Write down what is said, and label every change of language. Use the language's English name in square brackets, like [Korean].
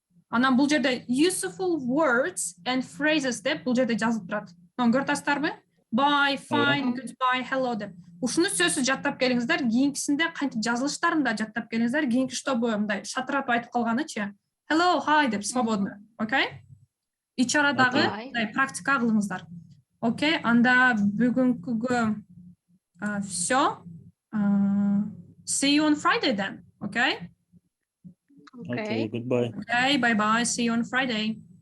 [Kyrgyz] Анан бул жерде [English] useful words and phrases [Kyrgyz] деп бул жерде жазылып турат. Көрүп атасыздарбы? [English] Bye, fine, goodbye, hello [Kyrgyz] деп. Ушуну сөзсүз жаттап келиңиздер, кийинкисинде кантип жазылыштарын да жаттап келиңиздер. Кийинки штобу мындай шатыратып айтып калганычы. Hello, hi деп свободно, окей? Ич арадагы мындай практика кылыңыздар. Окей, анда бүгүнкүгө все. [English] See you on Friday then, okay? Okay, goodbye. Okay, bye-bye. See you on Friday.